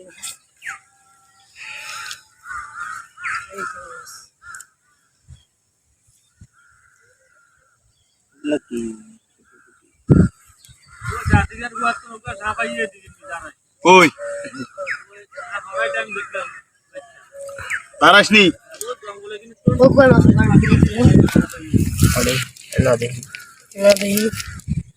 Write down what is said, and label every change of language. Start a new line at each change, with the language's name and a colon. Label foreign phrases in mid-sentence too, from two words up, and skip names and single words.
Bangla: কই তারাসনি
Malay: Bukan masuk kan?
Bangla: এলা দেখি
Malay: Ada ini.